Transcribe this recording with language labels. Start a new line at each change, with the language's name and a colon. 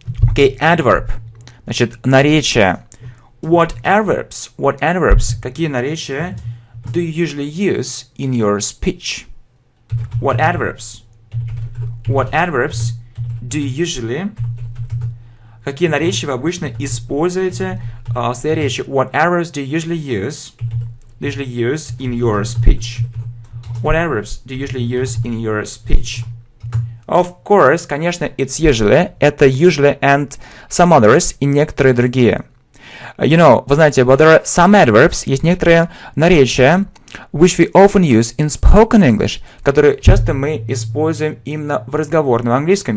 English: Okay, adverb.
Russian: Значит, наречия.
English: What adverbs? What adverbs?
Russian: Какие наречия
English: do you usually use in your speech? What adverbs? What adverbs do you usually...
Russian: Какие наречия вы обычно используете в своей речи?
English: What adverbs do you usually use in your speech? What adverbs do you usually use in your speech? Of course,
Russian: конечно,
English: it's usually, это usually and some others
Russian: и некоторые другие.
English: You know,
Russian: вы знаете,
English: but there are some adverbs,
Russian: есть некоторые наречия,
English: which we often use in spoken English,
Russian: которые часто мы используем именно в разговорном английском.